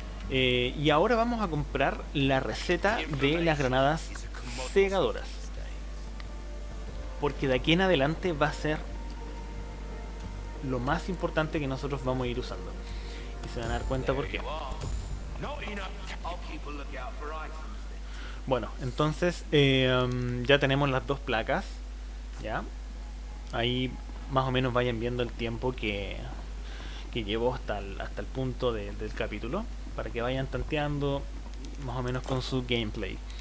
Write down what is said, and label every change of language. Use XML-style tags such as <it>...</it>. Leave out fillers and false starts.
<es>Y ahora vamos a comprar la receta de las granadas cegadoras. Porque de aquí en adelante va a ser lo más importante que nosotros vamos a ir usando. Y se van a dar cuenta por qué.</es> <en>Not enough. I'll keep a lookout for items then.</en> <es>Bueno, entonces ya tenemos las 2 placas. Ya. Ahí más o menos vayan viendo el tiempo que llevo hasta el punto del capítulo, para que vayan tanteando más o menos con su gameplay.</es>